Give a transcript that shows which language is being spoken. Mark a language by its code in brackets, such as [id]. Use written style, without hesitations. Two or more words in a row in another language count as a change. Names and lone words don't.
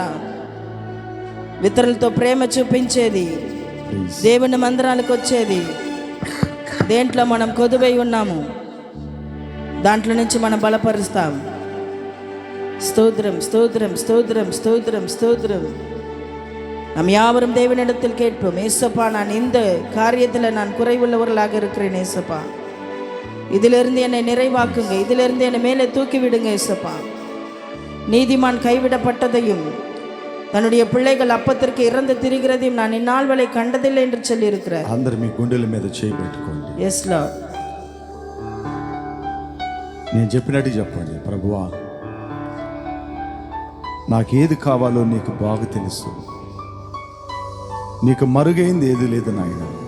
[te] ఇతరులతో ప్రేమ చూపించేది, దేవుని మందిరాలకు వచ్చేది, దేంట్లో మనం కొదువై ఉన్నాము దాంట్లో నుంచి మనం బలపరుస్తాం. స్తోత్రం, స్తోత్రం, స్తోత్ரம், స్తోత్రం, స్తோத்திரம். [ta] நம் யாவரும் தேவனிடத்தில் கேட்போம். ஏசப்பா, நான் இந்த காரியத்தில் நான் குறைவுள்ளவர்களாக இருக்கிறேன் ஏசப்பா. இதிலிருந்து என்னை நிறைவாக்குங்க, இதிலிருந்து என்னை மேலே தூக்கி விடுங்க ஏசப்பா. நீதிமான் கைவிடப்பட்டதையும் தன்னுடைய பிள்ளைகள் அப்பத்திற்கு இறந்து திரிகிறதையும் நான் இந்நாள் வரை கண்டதில்லை என்று சொல்லியிருக்கிறார். [te] అందరూ మీ గుండెల మీద చేయి పెట్టుకోండి. [en] Yes Lord. [te] నేను చెప్పినట్టు చెప్పండి. ప్రభువా, నాకేది కావాలో నీకు బాగా తెలుసు. నీకు మరుగైంది ఏది లేదు నాయన.